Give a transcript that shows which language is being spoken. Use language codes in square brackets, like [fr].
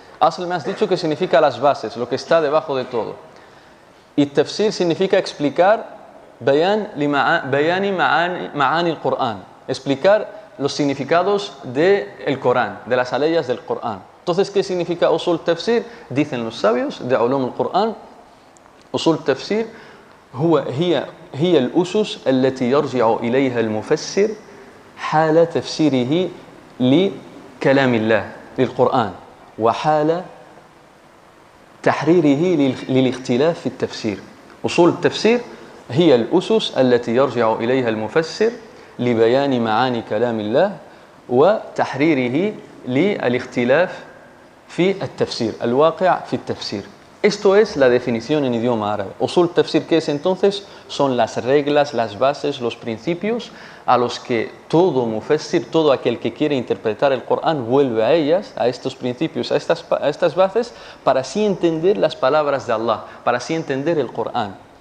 [es] Asl me has dicho que significa las bases, lo que está debajo de todo. Y tafsir significa explicar bayani ma'ani al-Qur'an, explicar los significados del Corán, de las aleyas del Corán. Entonces, ¿qué significa usul tafsir? [ar] Dicen los sabios de علوم القرآن usul tafsir هي الأسس التي يرجع إليها المفسر حال تفسيره لكلام الله للقرآن وحال تحريره للاختلاف في التفسير. أصول التفسير هي الأسس التي يرجع إليها المفسر لبيان معاني كلام الله وتحريره للاختلاف في التفسير الواقع في التفسير. [es] Esto es la definición en idioma árabe. Usul tafsir, ¿qué es entonces? Son las reglas, las bases, los principios a los que todo mufassir, todo aquel que quiere interpretar el Corán vuelve a ellas, a estos principios, a estas bases, para así entender las palabras de Allah, para así entender el Corán.